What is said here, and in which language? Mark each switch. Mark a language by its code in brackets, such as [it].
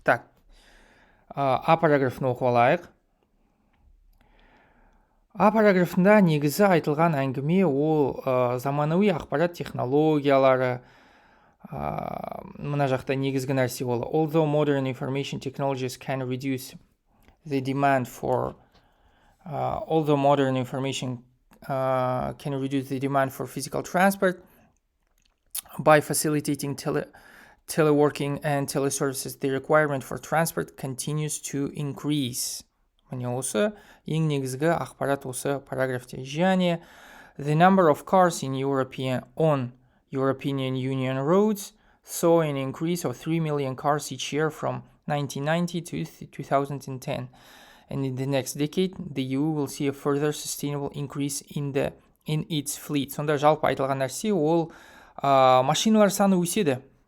[kk] Так, А параграфын оқып алайық. А параграфында негізі айтылған әңгіме ол заманауи ақпарат технологиялары, мына жақта негізгі нәрсе ол. [en] Although modern information technologies can reduce the demand for physical transport by facilitating teleworking and teleservices, the requirement for transport continues to increase. [kk] Міне осы ең негізгі ақпарат осы параграфте. Және [en] the number of cars in European Union roads saw an increase of 3 million cars each year from 1990 to 2010. And in the next decade, the EU will see a further sustainable increase in its fleet. [kk] Сонда жалпы айтылған нәрсе ол машиналар саны өседі.